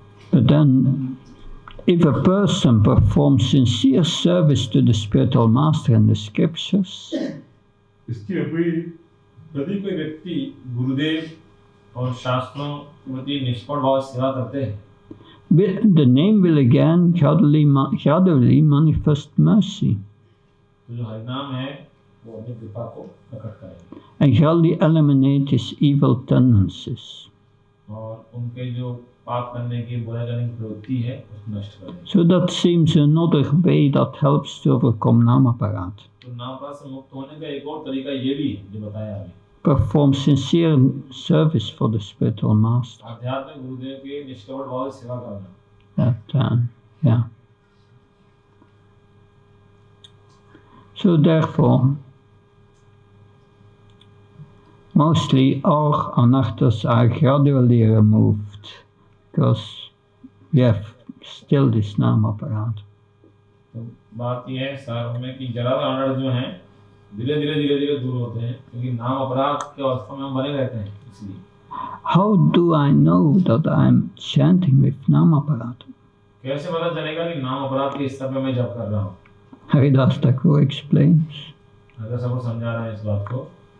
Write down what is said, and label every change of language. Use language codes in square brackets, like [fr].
[en] But then, if a person performs sincere service to the spiritual master and the scriptures, [hi] इसकी यदि कोई व्यक्ति गुरुदेव और शास्त्रों के प्रति निष्पण भाव सेवा करते हैं, [en] the name will again gradually manifest mercy. [hi] तो जो हरिनाम है वो अपनी कृपा को प्रकट करेगा. [en] And gradually eliminate his evil tendencies. [hi] और उनके जो पाप करने की बुराई करने की प्रवृत्ति है उसको नष्ट कर देगा. [en] So that seems another way that helps to overcome namaparat. [hi] तो नामपात से मुक्त होने का एक और तरीका ये भी है जो बताया अभी. [en] Perform sincere service for the spiritual master. [hi] आध्यात्मिक गुरुदेव के निष्कपट भाव से सेवा करना. [en] Yeah. So therefore, mostly our anarthas are gradually removed because we have still this namaparat. [hi] तो बात यह है सार में कि ज्यादा अनर्थ जो हैं धीरे-धीरे दूर होते हैं क्योंकि नाम अपराध के अवस्था में हम बने रहते हैं इसलिए. [en] How do I know that I am chanting with namaparat? [hi] कैसे पता चलेगा कि नाम अपराध के स्तर पे मैं जप कर रहा हूँ? [en] Haridas Thakur explains. [hi] अगर सबको समझा रहा है इस बात को.